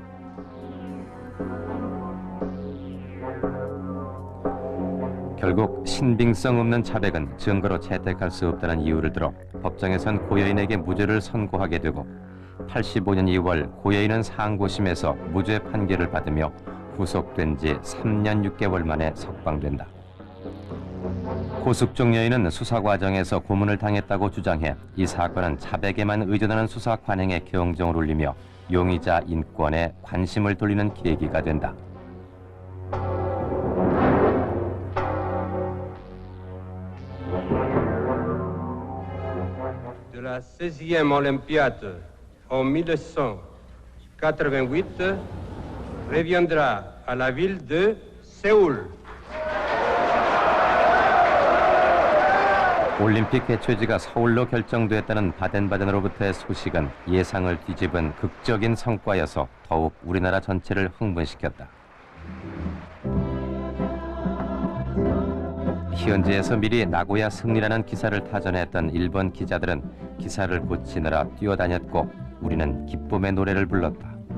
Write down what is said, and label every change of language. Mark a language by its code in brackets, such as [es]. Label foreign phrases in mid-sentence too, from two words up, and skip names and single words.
[ko] 결국 신빙성 없는 자백은 증거로 채택할 수 없다는 이유를 들어 법정에선 고 여인에게 무죄를 선고하게 되고 85년 2월 고 여인은 상고심에서 무죄 판결을 받으며 구속된 지 3년 6개월 만에 석방된다. 고숙종 여인은 수사 과정에서 고문을 당했다고 주장해 이 사건은 자백에만 의존하는 수사 관행에 경종을 울리며 용의자 인권에 관심을 돌리는 계기가 된다. [fr] De la 16e Olympiade en 1988 reviendra à la ville de Séoul. [ko] 올림픽 개최지가 서울로 결정됐다는 바덴바덴으로부터의 소식은 예상을 뒤집은 극적인 성과여서 더욱 우리나라 전체를 흥분시켰다. 현지에서 미리 나고야 승리라는 기사를 타전했던 일본 기자들은 기사를 고치느라 뛰어다녔고 우리는 기쁨의 노래를 불렀다.